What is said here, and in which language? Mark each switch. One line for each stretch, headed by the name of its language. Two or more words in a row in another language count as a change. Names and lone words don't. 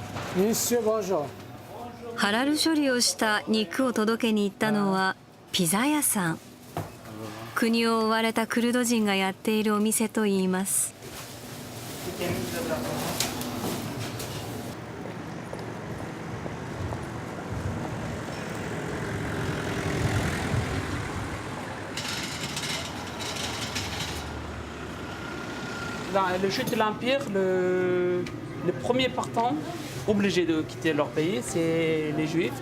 French: Monsieur, bonjour.
Japanese: ハラル処理をした肉を届けに行ったのはピザ屋さん。国を追われたクルド人がやっているお店といいます。
French: Dans le chute de l'Empire, les premiers partants obligés de quitter leur pays, c'est les Juifs.